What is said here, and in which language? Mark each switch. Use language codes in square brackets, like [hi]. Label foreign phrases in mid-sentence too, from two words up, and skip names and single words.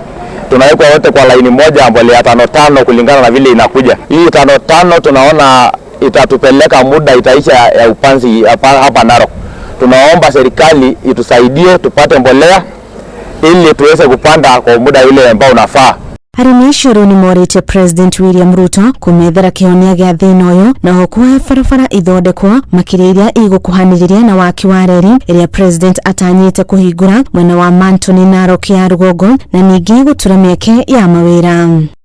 [sw] Tunawekwa wote kwa laini moja mbolea 5 kulingana na vile inakuja. Hii 5 tunaona itatupeleka muda itaisha ya upanzi hapa Narok. Tunaomba serikali itusaidie tupate mbolea ili tuweze kupanda kwa muda ile ambao unafaa. [ki] Arĩmi acio nĩ morĩte President William Ruto kũmethera kĩhonia gĩa thĩna ũyũ na gũkũhe barabara ithondekwo makĩria iria igũkuhanĩrĩria na waki wa reri ĩrĩa President atanyĩte kũhingũra mwena wa Mantoni Narok ya rũgongo na ningĩ gũtura mĩeke ya mawĩra.